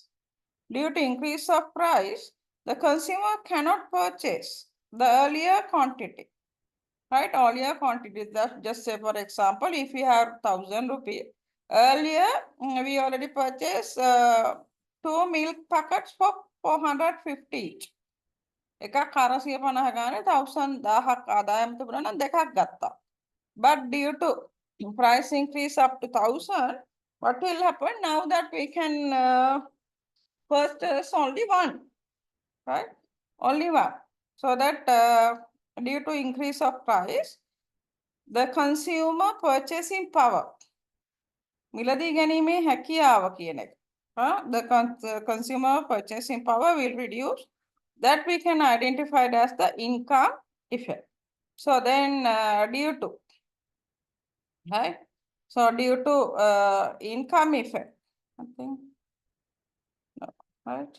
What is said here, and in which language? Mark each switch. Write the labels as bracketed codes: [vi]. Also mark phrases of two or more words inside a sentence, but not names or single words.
[en] Due to increase of price, the consumer cannot purchase the earlier quantity. Right, earlier quantity. That just say for example, if we have 1,000 rupees, earlier we already purchased 2 milk packets for 450 each. [si] එකක් 450 ගානේ 1000ක් ආදායම තිබුණා නම් දෙකක් ගත්තා. [en] But due to price increase up to 1,000, what will happen now that we can purchase only one, right? Only one. So that due to increase of price, the consumer purchasing power, [si] මිලදී ගැනීමේ හැකියාව කියන එක. [en] The consumer purchasing power will reduce. That we can identify as the income effect. So then due to, right? So due to income effect, I think, right?